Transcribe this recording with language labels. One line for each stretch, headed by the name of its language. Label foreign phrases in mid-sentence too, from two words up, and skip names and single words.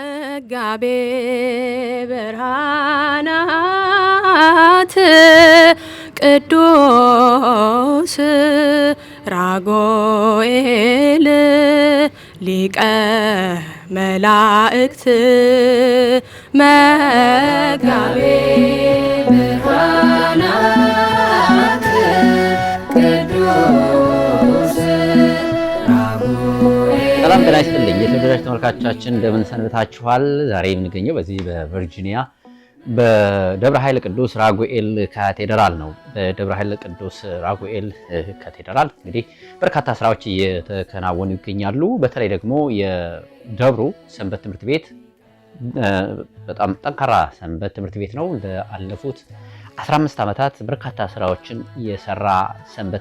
Amharic: መጋቤ ብርሃናት ቅዱስ ራጉኤል ሊቀ መላእክት መጋቤ ብርሃናት ቅዱስ ራጉኤል። ሰላም ጤና ይስጥልኝ የተወደዳችሁ ተመልካቾቻችን እንደምን ሰንብታችኋል? ዛሬ የምንገኘው በዚህ በቨርጂኒያ በደብረ ኃይል ቅዱስ ራጉኤል ካቴድራል ነው። በደብረ ኃይል ቅዱስ ራጉኤል ካቴድራል እንግዲህ በርካታ ስራዎች እየተከናወኑ ይገኛሉ። በተለይ ደግሞ የደብሩ ሰንበት ትምህርት ቤት በጣም ጠንካራ ሰንበት ትምህርት ቤት ነው። ለአለፉት 15 ዓመታት በርካታ ስራዎችን የሰራ ሰንበት